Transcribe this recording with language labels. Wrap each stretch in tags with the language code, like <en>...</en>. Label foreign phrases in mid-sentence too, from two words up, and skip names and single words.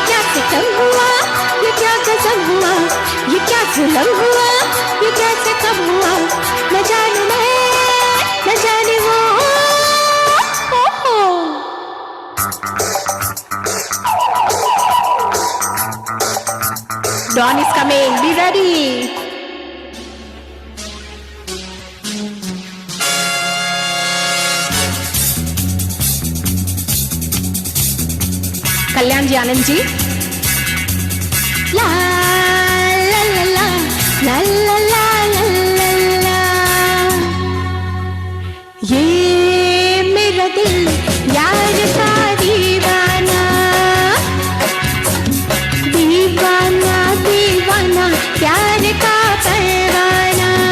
<hi>क्या सितम हुआ, ये क्या गजब हुआ, ये क्या जुल्म हुआ, ये कैसे कब हुआ, न जानू मैं न जाने वो,</hi> <en>Dawn is coming, be ready.</en> <hi>कल्याण जी, आनंद जी। ला ला ला ला ला ला ला ला ला, ये मेरा दिल यार का दीवाना, दीवाना दीवाना प्यार का परवाना,</hi>